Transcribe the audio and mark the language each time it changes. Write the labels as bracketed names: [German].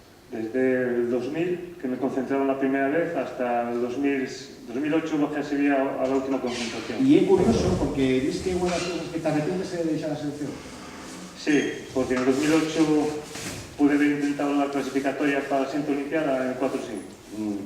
[Spanish] Desde el 2000, que me concentraron la primera vez, hasta el 2008 bajé a Sevilla a la última concentración. [Galician] E é curioso, porque dis que é unha das cousas que te arrepientes de deixar a selección. [Spanish] Sí, porque en el 2008 pude haber intentado la clasificatoria para la siguiente Olimpiada en 4-5.